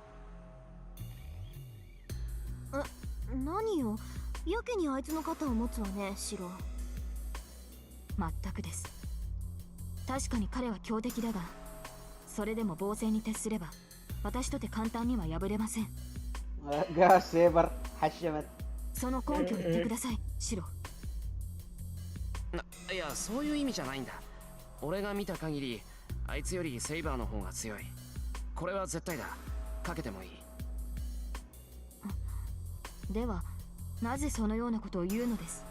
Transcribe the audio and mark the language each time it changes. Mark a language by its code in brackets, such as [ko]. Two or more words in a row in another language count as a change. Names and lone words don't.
[ja] 何よ、やけにあいつの肩を持つわね、シロ。全くです。確かに彼は強敵だが、それでも防戦に徹すれば私とて簡単には敗れません。 [ar] قال سيبر حشمت. [ja] その根拠を言ってください、シロ。いや、そういう意味じゃないんだ。俺が見た限りあいつよりセイバーの方が強い。これは絶対だ。かけてもいい。ではなぜそのようなことを言うのです？